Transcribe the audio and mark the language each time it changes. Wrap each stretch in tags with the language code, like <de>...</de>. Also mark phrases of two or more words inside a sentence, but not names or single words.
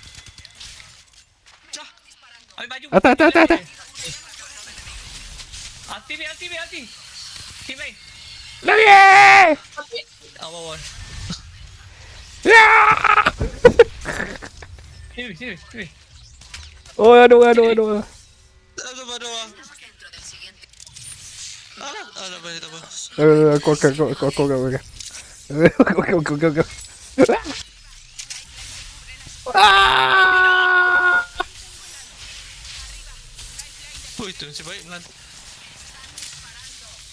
<ms>Ambil baju. Atas. Alti. Tim lain. Lagi! Awal. Ya! Sini. Oh, ada. Ada.</ms> <es>dentro del siguiente.</es> <ms>Tak apa. Aku akan. Go. Oh, itu nasib baik melantai.</ms>